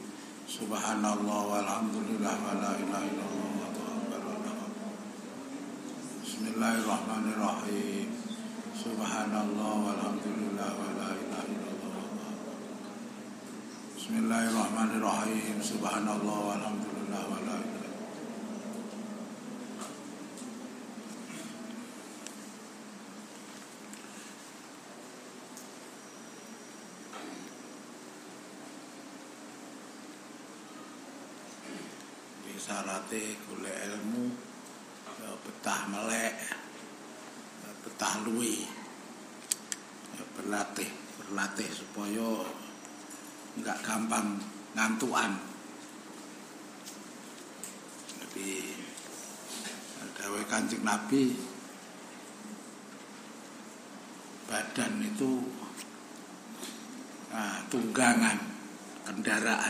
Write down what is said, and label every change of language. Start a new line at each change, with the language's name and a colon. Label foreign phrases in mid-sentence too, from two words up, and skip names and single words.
Arabic: سبحان الله والحمد لله ولا إله إلا الله. بسم الله الرحمن الرحيم. سبحان الله والحمد لله ولا إله إلا الله. بسم الله الرحمن الرحيم. سبحان الله والحمد لله ولا إله إلا الله.
Javanese: Disarate golek ilmu betah melek, betah luwi,
Indonesian: berlatih supaya enggak gampang ngantukan.
Javanese: Jadi dawuh Kanjeng Nabi,
Indonesian: badan itu tunggangan kendaraan.